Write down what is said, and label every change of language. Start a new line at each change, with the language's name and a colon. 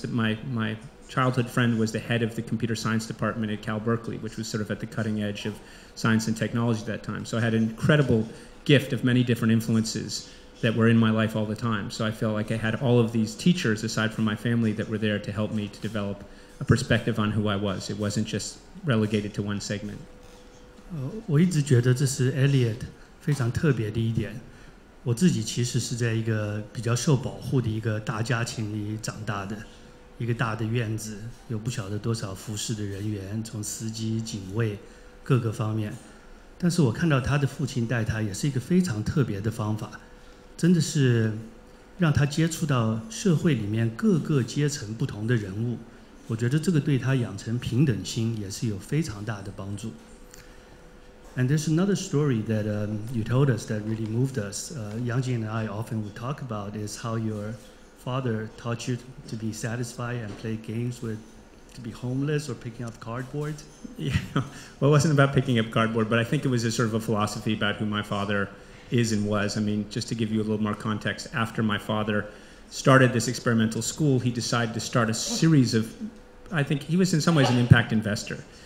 English: That my childhood friend was the head of the computer science department at Cal Berkeley, which was sort of at the cutting edge of science and technology at that time. So I had an incredible gift of many different influences that were in my life all the time. So I felt like I had all of these teachers, aside from my family, that were there to help me to develop a perspective on who I was. It wasn't just relegated to one segment.
Chinese: 我一直觉得这是 Elliott 非常特别的一点。我自己其实是在一个比较受保护的一个大家庭里长大的，一个大的院子，有不晓得多少服侍的人员，从司机、警卫各个方面。但是我看到他的父亲带他也是一个非常特别的方法，真的是让他接触到社会里面各个阶层不同的人物。我觉得这个对他养成平等心也是有非常大的帮助。
English: And there's another story that you told us that really moved us. Yangjing and I often would talk about is how your father taught you to be satisfied and play games with, to be homeless or picking up cardboard. Yeah, well, it wasn't about picking up cardboard, but I think it was a sort of a philosophy about who my father is and was. I mean, just to give you a little more context, after my father started this experimental school, he decided to start a series of, I think he was in some ways an impact investor.